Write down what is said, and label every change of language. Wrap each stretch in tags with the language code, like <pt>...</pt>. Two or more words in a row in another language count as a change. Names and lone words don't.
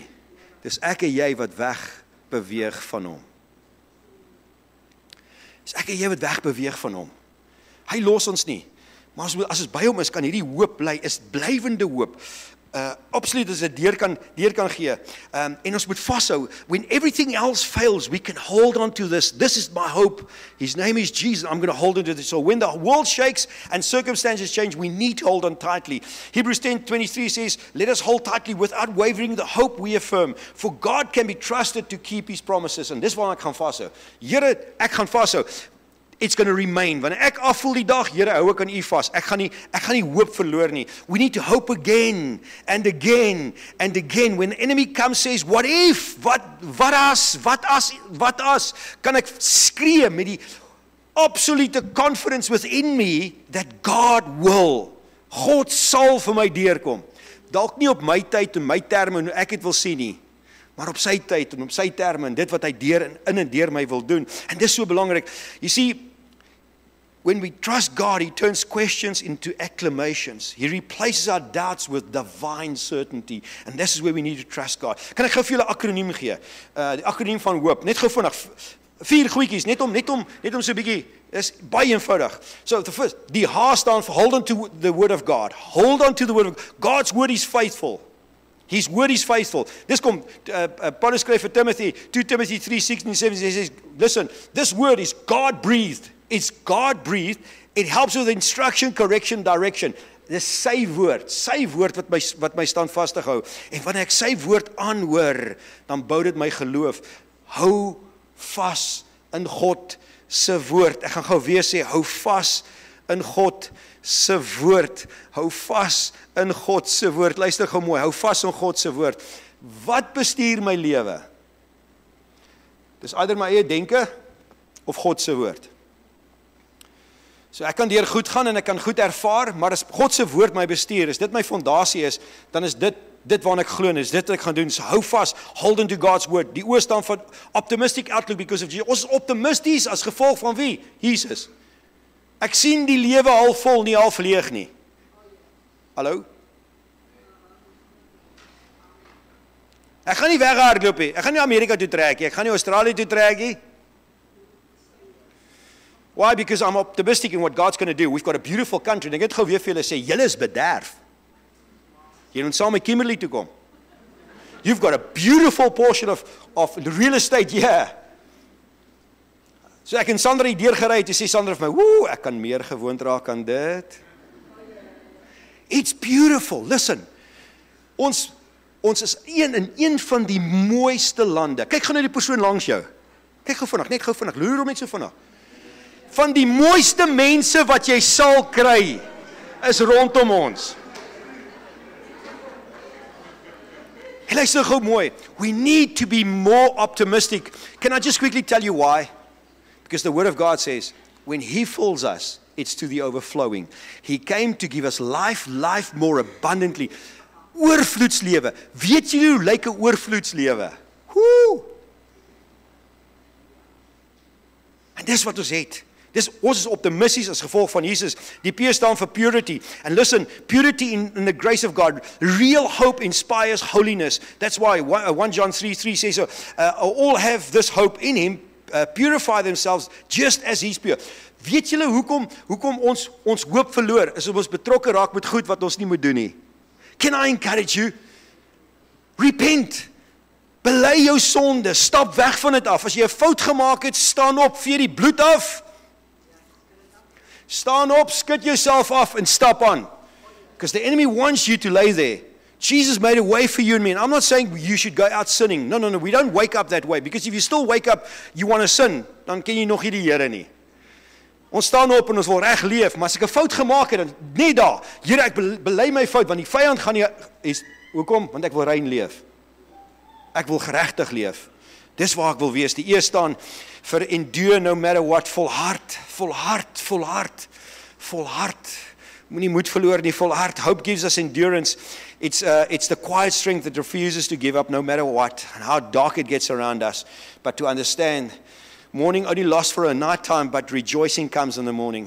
<af>Dis ek en jy wat weg beweeg van hom. Dis ek en jy wat weg beweeg van hom. Hy los ons nie. Maar as ons by hom is, kan hierdie hoop bly, is blywende hoop. Absoluut as dit deur kan gee. En ons moet vashou.</af> <en>When everything else fails, we can hold on to this. This is my hope. His name is Jesus. I'm going to hold on to this. So when the world shakes and circumstances change, we need to hold on tightly. Hebrews 10:23 says, let us hold tightly without wavering the hope we affirm. For God can be trusted to keep his promises.</en> <af>En dis waar ek gaan vashou. Here, ek gaan vashou.</af> <en>It's going to remain.</en> <af>Wanneer ek afvoel die dag, Here, hou ek aan u vas. Ek gaan nie hoop verloor nie.</af> <en>We need to hope again and again and again. When the enemy comes says, what if?</en> <af>Wat as? Kan ek skree met die absolute</af> <en>confidence within me that God will.</en> <af>God sal vir my deurkom. Dalk nie op my tyd en my terme en hoe ek dit wil sien nie. Maar op sy tyd en op sy terme en dit wat hy in en deur my wil doen. En dis so belangrik.</af> <en>You see, when we trust God, he turns questions into acclamations. He replaces our doubts with divine certainty. And this is where we need to trust God.</en> <af>Kan ek gou vir julle 'n akroniem gee? Die akroniem van hoop. Net gou vinnig. 4 goedjies, net om so 'n bietjie, is baie eenvoudig.</af> <en>So the first,</en> <af>die H staan</af> <en>for hold on to the word of God. Hold on to the word of God. God's word is faithful. His word is faithful. Dis kom, Paulus skryf vir Timothy, 2 Timothy 3:16-17, he says, listen, this word is God-breathed. It's God-breathed. It helps with instruction, correction, direction.</en> <af>Dis sy woord wat my standvastig hou. En wanneer ek sy woord aanhoor, dan bou dit my geloof. Hou vas in God se woord. Ek gaan gou weer sê, hou vas in God se woord. Hou vas in God se woord. Luister gou mooi, hou vas in God se woord. Wat bestuur my lewe? Dis either my eie denke of God se woord. So ek kan deur goed gaan en ek kan goed ervaar, maar as God se woord my bestuur, is dit my fondasie is, dan is dit waarna ek glo en is dit wat ek gaan doen. So hou vas,</af> <en>hold on to God's word.</en> <af>Die oor staan van</af> <en>optimistic outlook because of Jesus.</en> <af>Ons is optimisties as gevolg van wie? Jesus. Ek sien die lewe half vol, nie half leeg nie. Hallo? Ek gaan nie weghardloop nie. Ek gaan nie Amerika toe trek nie. Ek gaan nie Australië toe trek nie.</af> <en>Why? Because I'm optimistic in what God's going to do. We've got a beautiful country.</en> <af>En ek het gou weer vir julle sê, julle is bederf. Jy moet saam met Kimberley toe kom.</af> <en>You've got a beautiful portion of real estate here.</en> <af>So ek en Sandra hier deurgery het, sê Sandra vir my, woe, ek kan meer gewoond raak aan dit.</af> <en>It's beautiful. Listen,</en> <af>ons is in een van die mooiste lande. Kyk gou na die persoon langs jou. Kyk gou vinnig, net gou vinnig, loer hom net so vinnig. Van die mooiste mense wat jy sal kry, is rondom ons. Hey, luister gou mooi.</af> <en>We need to be more optimistic. Can I just quickly tell you why? Because the word of God says, when He fills us, it's to the overflowing. He came to give us life, life more abundantly.</en> <af>Oorvloedslewe. Weet julle hoe lyk 'n oorvloedslewe? Woe! En dis wat ons het. Ons is optimisties as gevolg van Jesus. Die P staan vir purity.</af> <en>And listen, purity in the grace of God. Real hope inspires holiness. That's why 1 John 3:3 says, all have this hope in Him, purify themselves just as He's pure.</en> <af>Weet julle hoekom ons hoop verloor? Is ons betrokke raak met goed wat ons nie moet doen nie.</af> <en>Can I encourage you? Repent.</en> <af>Bely jou sonde. Stap weg van dit af. As jy 'n fout gemaak het, staan op, vee die bloed af. Staan op, skud yourself af</af> <en>and stop on. Because the enemy wants you to lay there. Jesus made a way for you and me. And I'm not saying you should go out sinning. No. We don't wake up that way. Because if you still wake up, you want to sin,</en> <af>dan ken jy nog nie die Here nie. Ons staan op en ons wil reg leef, maar as ek 'n fout gemaak het, dan net daar. Here, ek bely my fout, want die vyand gaan nie hoekom? Want ek wil rein leef. Ek wil geregtig leef. Dis waar ek wil wees. Die E staan vir</af> <en>endure no matter what,</en> <af>volhard. Moenie moed verloor nie, volhard.</af> <en>Hope gives us endurance. It's the quiet strength that refuses to give up no matter what and how dark it gets around us. But to understand, mourning only lasts for a night time, but rejoicing comes in the morning.</en>